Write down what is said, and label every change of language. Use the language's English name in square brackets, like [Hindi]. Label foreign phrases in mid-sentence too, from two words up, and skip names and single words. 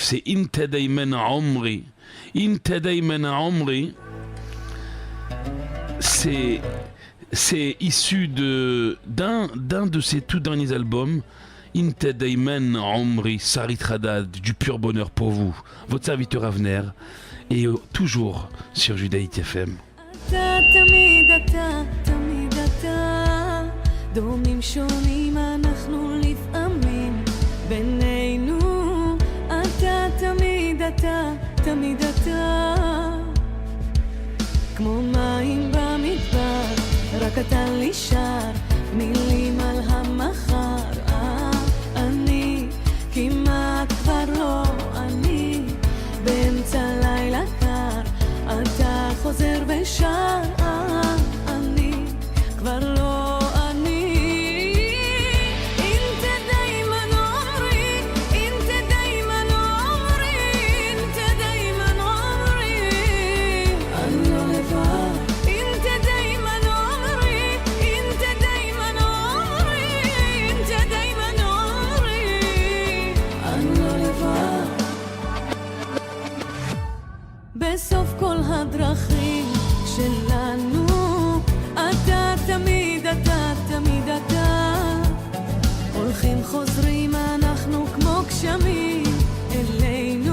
[French] C'est Inte Dayman Omri. Inte Dayman Omri. C'est issu d'un de ses tout derniers albums. Inte Dayman Omri, Sarit Hadad, du pur bonheur pour vous. Votre serviteur Avner. Et toujours sur Judaïk FM. [Hebrew] אתה תמיד אתה, תמיד אתה, דומים שונים אנחנו לפעמים בינינו. אתה תמיד אתה, תמיד אתה, כמו מים במדבר, רק אתה לי שר מילים על המחר. אני כמעט כבר לא אני, באמצע לילה קר אתה חוזר ושר. אני כבר לא אני. [Arabic] انت دايما عمري، انت دايما عمري، انت دايما عمري. [Hebrew] אני לא לבד. [Arabic] انت دايما عمري، انت دايما عمري، انت دايما عمري. [Hebrew] אני לא לבד. בסוף כל הדרכים שלנו אתה תמיד אתה, תמיד אתה, הולכים חוזרים אנחנו כמו גשמים אלינו.